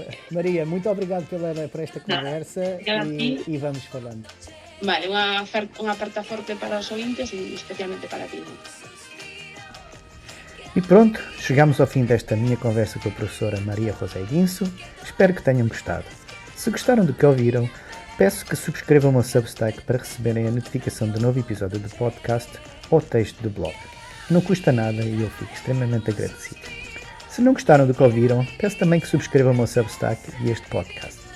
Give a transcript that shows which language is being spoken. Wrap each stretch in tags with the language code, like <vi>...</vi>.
<pt>Maria, muito obrigado por esta conversa e vamos falando.</pt> <gl>Vale, unha aperta forte para os ouvintes e especialmente para ti.</gl> <pt>E pronto, chegamos ao fim desta minha conversa com a professora Maria José Guinso. Espero que tenham gostado. Se gostaram do que ouviram, peço que subscrevam o meu Substack para receberem a notificação do novo episódio do podcast ou texto do blog. Não custa nada e eu fico extremamente agradecido. Se não gostaram do que ouviram, peço também que subscrevam o meu Substack e este podcast.</pt>